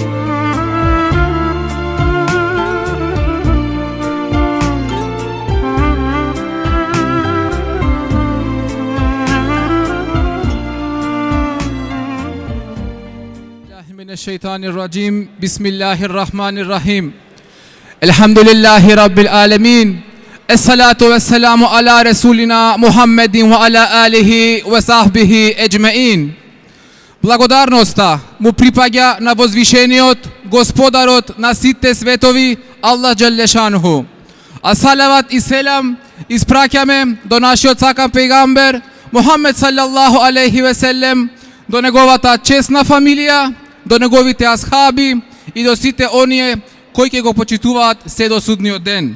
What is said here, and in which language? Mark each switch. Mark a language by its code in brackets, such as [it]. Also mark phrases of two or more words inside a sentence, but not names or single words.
[ar] من الشيطان الرجيم بسم الله الرحمن الرحيم الحمد لله رب العالمين الصلاة والسلام على رسولنا محمد وعلى آله وصحبه أجمعين. [mk] Благодарноста му припаѓа на возвишениот Господарот на сите светови [ar] الله جل شأنه. [mk] А салават и селам испраќаме до нашиот сакан пегамбер Мухаммед [ar] صلى الله عليه وسلم, [mk] до неговата чесна фамилија, до неговите асхаби и до сите оние кои ќе го почитуваат се до судниот ден.